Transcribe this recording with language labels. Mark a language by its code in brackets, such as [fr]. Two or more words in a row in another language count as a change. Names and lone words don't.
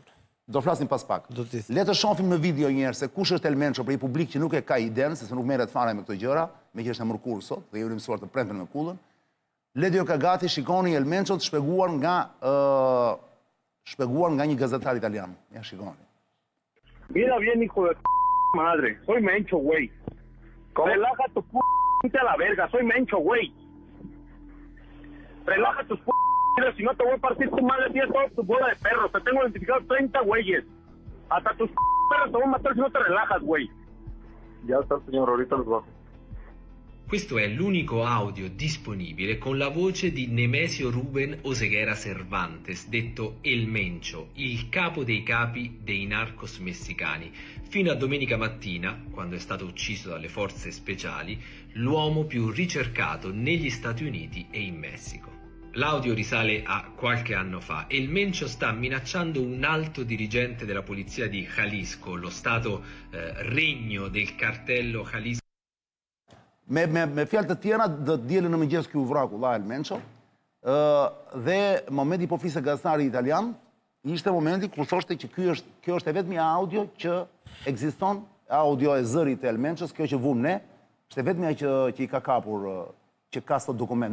[sq] Do flasim pas pak. Le të shohim në video një herë se kush është El Mencho për i publik që nuk e ka iden, se nuk merret fare me këto gjëra, me që është në mërkurë sot, dhe jemi mësuar të premten me Kullën. Ledi ka gati, shikoni El Mencho të shpjeguar nga një gazetar italian. Ja shikoni. [es] Mira bien, hijo de madre, soy Mencho, güey. Relaja tu a la verga, soy Mencho, güey. Relaja tus si no te voy a partir tu madre, tienes toda tu bola de perros. Te tengo identificado 30 güeyes. Hasta tus perros te voy a matar si no te relajas, güey. Ya está, señor, ahorita los bajo. [it] Questo è l'unico audio disponibile con la voce di Nemesio Ruben Oseguera Cervantes, detto El Mencho, il capo dei capi dei narcos messicani, fino a domenica mattina, quando è stato ucciso dalle forze speciali, l'uomo più ricercato negli Stati Uniti e in Messico. L'audio risale a qualche anno fa e il Mencho sta minacciando un alto dirigente della polizia di Jalisco, lo stato regno del cartello Jalisco. [sq] Me fjalë të tjera, dhe dielën në mëngjes ky u vra Kulla El Mencho, dhe momenti po fliste gazetari italian, ishte momenti kur thoshte që kjo është e vetmi audio që ekziston, audio e zërit të El Menchos, kjo që vum ne, është e vetmja që i ka kapur, që ka sot dokument.